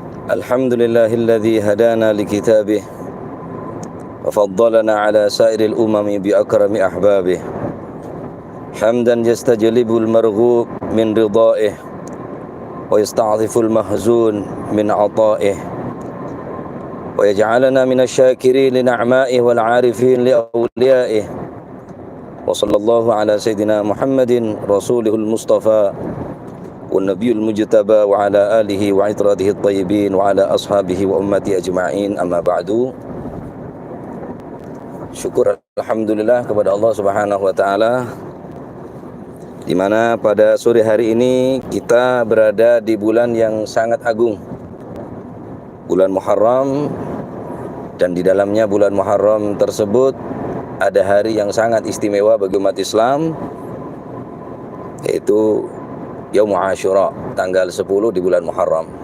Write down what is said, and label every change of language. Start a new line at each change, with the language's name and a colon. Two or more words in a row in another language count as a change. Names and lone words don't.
Arabic: الحمد لله الذي هدانا لكتابه وفضلنا على سائر الأمم بأكرم أحبابه. حمدا يستجلب المرغوب من رضائه ويستعطف المحزون من عطائه ويجعلنا من الشاكرين لنعمائه والعارفين لأوليائه. وصلى الله على سيدنا محمد رسوله المصطفى والنبي المجتبى وعلى آله وعطرته الطيبين وعلى أصحابه وأمته أجمعين أما بعد.
Indonesian: Syukur alhamdulillah kepada Allah
Arabic: سبحانه وتعالى,
Indonesian: di mana pada sore hari ini kita berada di bulan yang sangat agung, bulan Muharram, dan di dalamnya bulan Muharram tersebut ada hari yang sangat istimewa bagi umat Islam, yaitu
Arabic: يوم عاشوراء,
Indonesian: tanggal 10 di bulan Muharram.